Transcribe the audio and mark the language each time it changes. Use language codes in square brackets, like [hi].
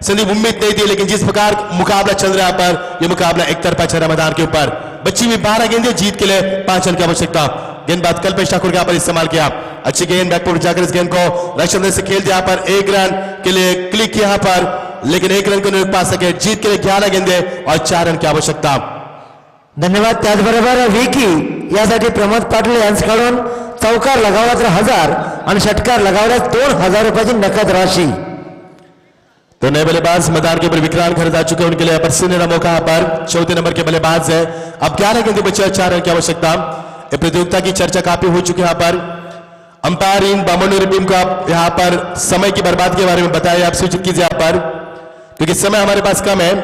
[hi] संदीप उम्मीद नहीं थी, लेकिन जिस प्रकार मुकाबला चल रहा है यहाँ पर, यह मुकाबला एक तरफा चल रहा है मैदान के ऊपर। बच्ची में 12 गेंदें, जीत के लिए 5 रन की आवश्यकता। गेंदबाज कल्पेश ठाकुर यहाँ पर इस्तेमाल किया, अच्छी गेंद बैकफुट जाकर इस गेंद को रक्षण से खेल दिया। यहाँ पर 1 रन के लिए क्लिक किया यहाँ पर, लेकिन 1 रन को नहीं पा सके। जीत के लिए 11 गेंदें और 4 रन की आवश्यकता। धन्यवाद। [mr] त्याचबरोबर विकी यासाठी प्रमोद पाटील यांच्याकडून चौकार लगावला तर 1000 आणि षटकार लगावल्यास 2000 रुपयाची नकद राशि। [hi] तो नए बल्लेबाज मैदान के ऊपर विक्रांत खरीद आ चुके हैं, उनके लिए यहाँ पर सीनियर मौका यहाँ पर चौथे नंबर के बल्लेबाज है। अब 11 गेंदें बचे और 4 रन की आवश्यकता। ये प्रतियोगिता की चर्चा काफी हो चुकी है यहाँ पर। अंपायर इन बामनोरी टीम को आप यहाँ पर समय की बर्बादी के बारे में बताइए, आप सूचित कीजिए यहाँ पर, क्योंकि समय हमारे पास कम है।